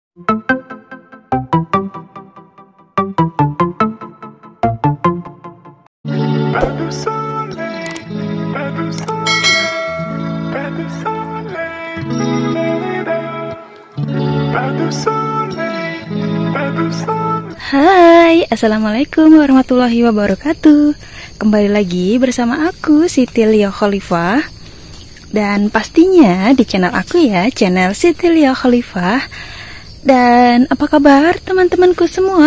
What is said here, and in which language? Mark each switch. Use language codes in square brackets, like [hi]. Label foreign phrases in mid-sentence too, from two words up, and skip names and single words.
[fr] Pas de soleil, pas de soleil, pas de soleil, pas de soleil, pas de soleil. [ar] Hai, السلام عليكم ورحمة الله وبركاته. [id] Kembali lagi bersama aku Siti Lia Khalifah. Dan pastinya di channel aku ya, channel Siti Lia Khalifah. Dan apa kabar teman-temanku semua?